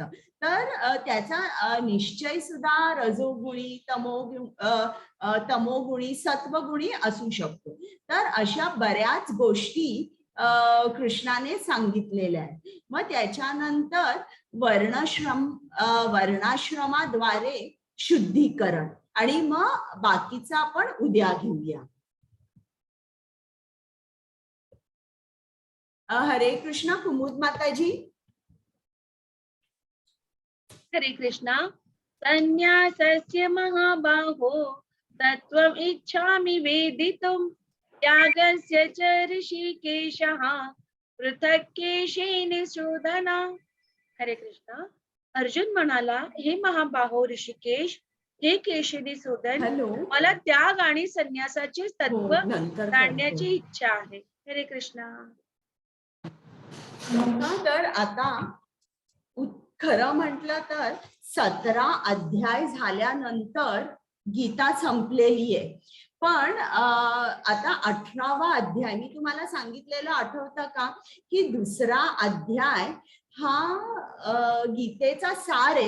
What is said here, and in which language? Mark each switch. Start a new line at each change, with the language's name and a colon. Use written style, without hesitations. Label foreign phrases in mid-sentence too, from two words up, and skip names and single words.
Marathi: तर त्याचा निश्चय सुद्धा रजोगुणी, तमोगुणी, सत्वगुणी असू शकतो. तर अशा बऱ्याच गोष्टी कृष्णाने सांगितलेल्या आहेत. मग त्याच्यानंतर वर्णाश्रमाद्वारे शुद्धीकरण, आणि मग बाकीचं आपण उद्या घेऊया. हरे कृष्णा. कुमुद माताजी. हरे कृष्णा.
Sanskrit: संन्यासस्य महाबाहो तत्त्वम् इच्छामि वेदितुम् त्यागस्य च ऋषिकेशः पृथक् केशेन शोधना. हरे कृष्णा.
Marathi: अर्जुन म्हणाला, हे महाबाहो ऋषिकेश, हे केशनी शोधन, मला त्याग आणि संन्यासाचे तत्व जाणण्याची इच्छा आहे. हरे कृष्णा. तर आता खरं म्हटलं तर 17 अध्याय झाल्यानंतर गीता संपलेली आहे. पण आता 18वा अध्याय मी तुम्हाला सांगितलेलं आठवतं का की दुसरा अध्याय हा गीतेचा सार आहे.